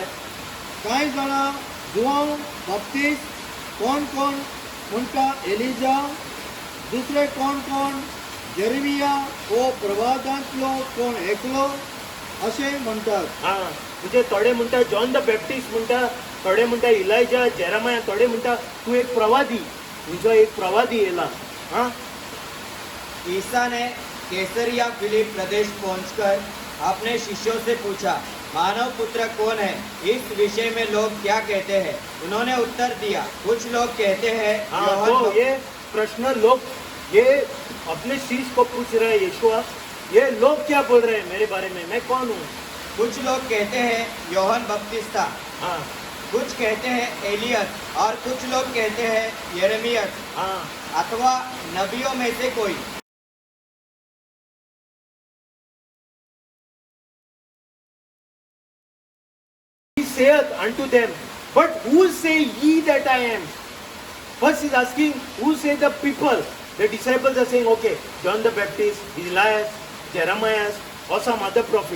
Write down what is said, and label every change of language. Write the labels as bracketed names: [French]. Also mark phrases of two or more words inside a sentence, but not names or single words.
[Konkani] काय जाणा जुआंव बाप्तिस्ट, कोण कोण म्हणटा एलिजा, दुसरे कोण कोण जेरेमिया ओ प्रवादांतलो कोण एकलो असे म्हणतात. म्हणजे थोडे म्हणटा जॉन द बॅप्टिस्ट म्हणटा, थोडे म्हणटा इलायजा, जेरेमाया, थोडे म्हणटा तू एक प्रवादी, तुझो एक प्रवादी येला. [Hindi] ईसा ने कैसरिया फिलिप प्रदेश पहुंचकर अपने शिष्यों से पूछा, मानव पुत्र कौन है? इस विषय में लोग क्या कहते हैं? उन्होंने उत्तर दिया, कुछ लोग कहते हैं यूहन्ना तो ये प्रश्न लोग ये अपने शीश को पूछ रहे हैं, यीशुआ ये लोग क्या बोल रहे हैं मेरे बारे में, मैं कौन हूँ? कुछ लोग कहते हैं यूहन्ना बपतिस्ता, हाँ कुछ कहते हैं एलियस और कुछ लोग कहते हैं यिर्मयाह हाँ अथवा नबियों में से कोई। [English] He saith unto them, but who say ye that I am? First he's asking, who say the people? The disciples are saying, okay, John the Baptist, Elias, Jeremiah, or some other prophet.